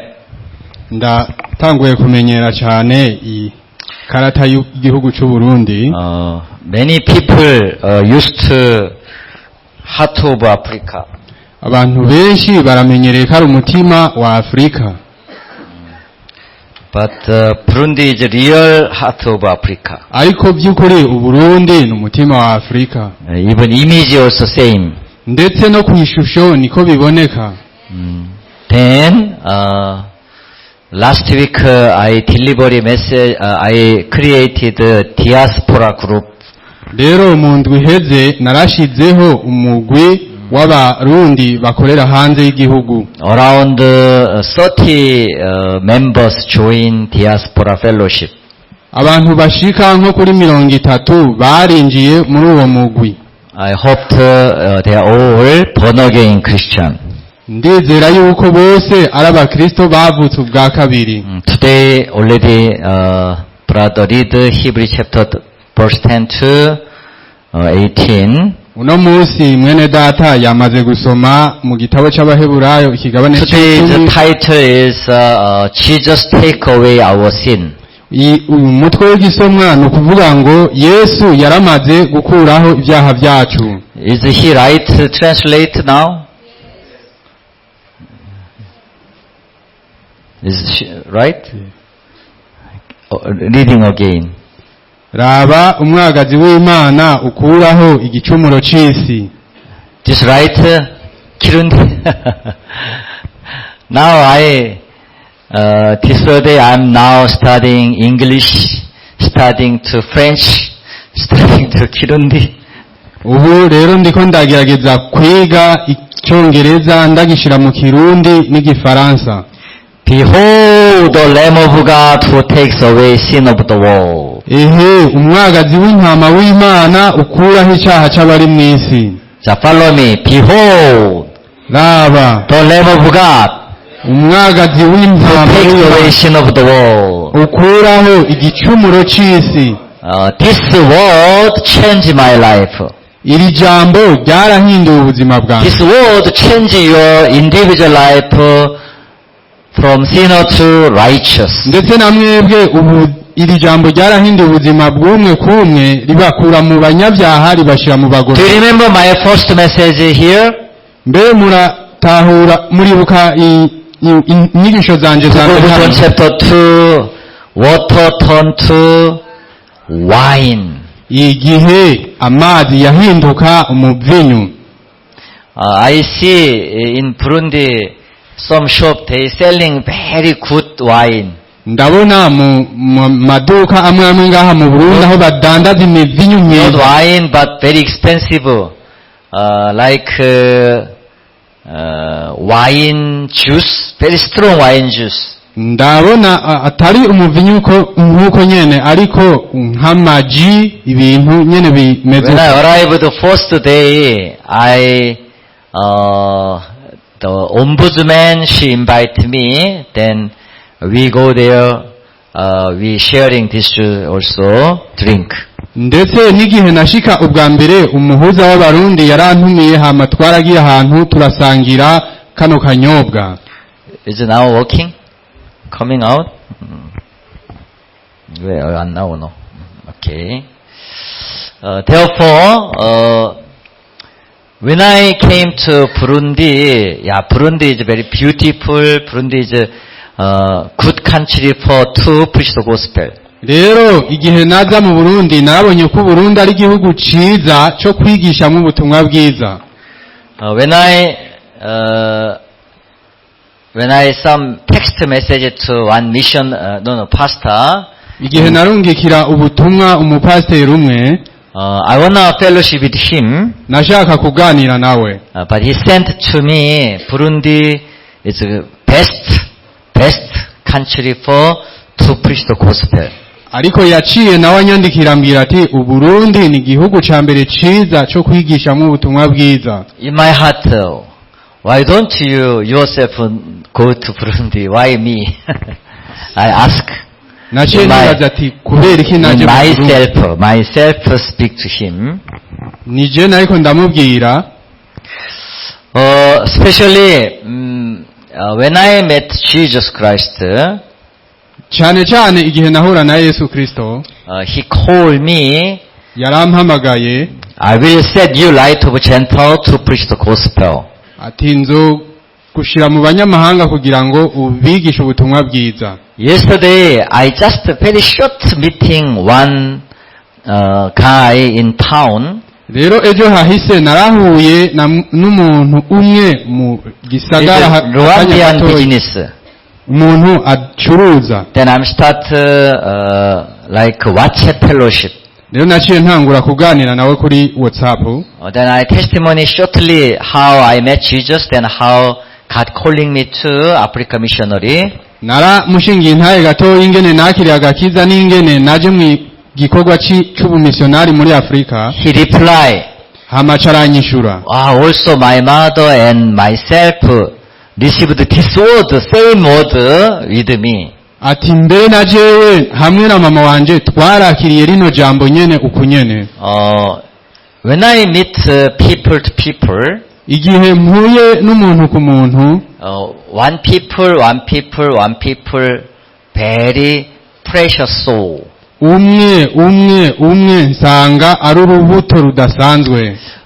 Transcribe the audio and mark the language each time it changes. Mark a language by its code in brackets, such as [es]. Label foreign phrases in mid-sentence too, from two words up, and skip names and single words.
[rn] Ndatanguye kumenyera cyane i karata y'igihugu cy'u Burundi. [en] Many people used to heart of Africa. [rn] Abantu benshi baramenyereye ko ari umutima wa Afrika. [en] But Burundi is the real heart of Africa. [rn] Ariko by'ukuri u Burundi ni umutima wa Afrika. [en] Even image also same. [rn] Ndetse no kwishusho niko biboneka. [en] Then last week I delivered a message. I created a diaspora group. [rn] Rero mu ndwi iheze narashizeho umugwi w'abarundi bakorera hanze y'igihugu. [en] Around 30 members join diaspora fellowship. [rn] Abantu bashika nko kuri 30 barinjiye muri uwo mugwi. [en] I hoped they are all born again Christian. [rn] Ndizera yuko bose ari abakristo bavutse ubwa kabiri. [en] Today already brother read Hebrew chapter verse 10 to 18. [rn] Uno munsi mwene data yamaze gusoma mu gitabo c'Abaheburayo ikigabane [en] Today the title is Jesus take away our sin. [rn] Umutwe w'igisomwa ni ukuvuga ngo Yesu yaramaze gukuraho ibyaha byacu. [en] Is he right translate now? Is she right? Reading again. [rn] Raba umwagazi w'Imana ukuraho igicumuro c'isi. [en] This right Kirundi. Now this day I'm now studying English, studying to French, studying to Kirundi. [rn] Ubu rero ndiko ndagerageza kwiga icyongereza ndagishira mu Kirundi n'igifaransa. [en] Behold the Lamb of God who takes away sin of the world. [rn] Umwagazi w'intama w'Imana ukuraho icyaha cy'abari mu isi. [en] Follow me. Behold [rn] Raba [en] the Lamb of God [rn] umwagazi [en] who [rn] w'intama [en] takes away [rn] w'Imana, [en] sin of the world. [rn] ukuraho igicumuro c'isi. [en] This word changed my life. [rn] Iri jambo ryarahinduye ubuzima bwanjye. [en] This word changed your individual life from sinner to righteous. [rn] Ndetse na mwebwe ubu iri jambo ryarahinduye ubuzima bw'umwe kumwe, ribakura mu banyabyaha ribashira mu [en] Do you [rn] bagororwa. [en] remember my first message here? [rn] Mbe muribuka inyigisho zanje za mbere [en] John [rn] hano? [en] chapter 2, water turned to wine. [rn] Igihe amazi yahinduka umuvinyu. [en] I see in Burundi some shop they selling very good wine. [rn] Ndabona mu maduka amwe amwe ngaha mu Burundi aho badandaza imivinyu [en] Not [rn] myiza. [en] wine but very expensive, like wine juice, very strong wine juice. [rn] Ndabona atari umuvinyu nk'uko nyene, ariko nk'amaji, ibintu nyene bimeze. [en] When I arrived the first day, the ombudsman, she invited me, then we go there, we sharing this also, drink. [rn] Ndetse n'igihe nashika ubwa mbere umuhuza w'abarundi yarantumiye, hama twaragiye ahantu turasangira kano kanyobwa. [en] Is it now working? Coming out? Where now? No. Okay. Therefore, when I came to Burundi, Burundi is very beautiful. Burundi is a good country for to preach the gospel. [rn] Rero igihe naza mu Burundi narabonye ko Burundi ari igihugu ciza cyo kwigishamwe ubutumwa bwiza. [en] When I some text message to one mission, pastor. [rn] Igihe narungikira ubutumwa umupasiteri umwe, [en] I wanna fellowship with him. [rn] nashaka kuganira nawe. [en] But he sent to me, Burundi is the best country for to preach the gospel. [rn] Ariko yaciye nawe anyandikira ambwira ati Uburundi ni igihugu ca mbere ciza cyo kwigishamwe ubutumwa bwiza. [en] In my heart, why don't you yourself go to Burundi? Why me? I ask. [rn] Naciye nibaza ati kubera iki naje mu Burundi? [en] Myself speak to him. [rn] Nije nariko ndamubwira. [en] Especially when I met Jesus Christ, [rn] cyane cyane igihe nahura na Yesu Kristo, [en] he called me. [rn] Yarampamagaye. [en] I will set you light of Gentile to preach the gospel. [rn] Ati nzo gushira mu banyamahanga kugira ngo ubigishe ubutumwa bwiza. [en] Yesterday, I just very short meeting one guy in town. [rn] Rero ejo hahise narahuye n'umuntu umwe mu gisagara [en] Rwandian business. [rn] Umuntu acuruza. [en] Then I'm start like WhatsApp fellowship. [rn] Rero naciye ntangura kuganira nawe kuri WhatsApp. [en] Then I testimony shortly how I met Jesus, then how God calling me to Africa missionary. [rn] Nara mushingiye ntaye gato ingene nakiriye agakiza n'ingene naje mu gikorwa c'ubumissionari muri Afrika. [en] He replied, [rn] hamacaranyishura. [en] Also my mother and myself received this word, same word with me. [rn] Ati mbe na jewe hamwe na mama wanje twarakiriye rino jambo nyene ukunyene. [en] When I meet people to people, [rn] igihe mpuye n'umuntu ku muntu, [en] one people, very precious soul. [rn] umwe nsanga ari urubuto rudasanzwe.